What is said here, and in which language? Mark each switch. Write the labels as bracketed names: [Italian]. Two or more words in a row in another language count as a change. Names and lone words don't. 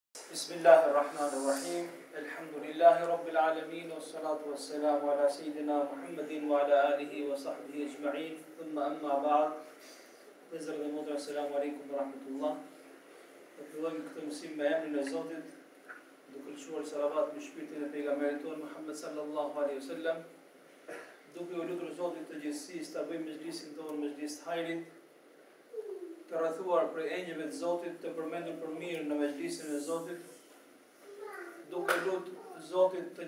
[Arabic] بسم الله الرحمن الرحيم. الحمد لله رب العالمين والصلاة والسلام على سيدنا محمد وعلى آله وصحبه أجمعين. ثم أما بعد. [Albanian] Vëllezër dhe motra, [Arabic] السلام عليكم ورحمة الله. [Albanian] Ne fillojmë këtë mësim me emrin e Zotit, duke lëshuar salavat me shpirtin e pejgamberit ton Muhammed [Arabic] صلى الله عليه وسلم, [Albanian] duke u lutur Zotit të gjithësisë ta bëjmë mezhlisin tonë mezhlis të hajrit, të rrethuar për engjëve të Zotit, të përmendur për mirë në mezhlisin e Zotit, duke lutur Zotit të